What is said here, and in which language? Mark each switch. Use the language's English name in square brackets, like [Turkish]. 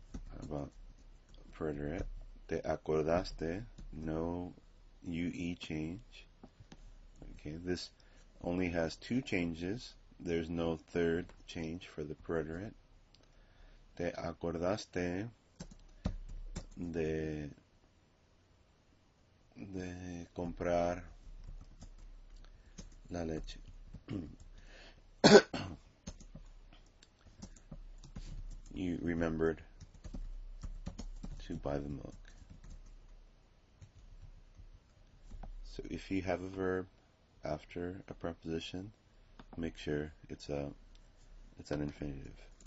[English] How about preterite? [Spanish] Te acordaste, [English] no UE change. Okay, this only has two changes. There's no third change for the preterite. [Spanish] Te acordaste de comprar la leche. [English] You remembered to buy the milk. So if you have a verb after a preposition, make sure it's an infinitive.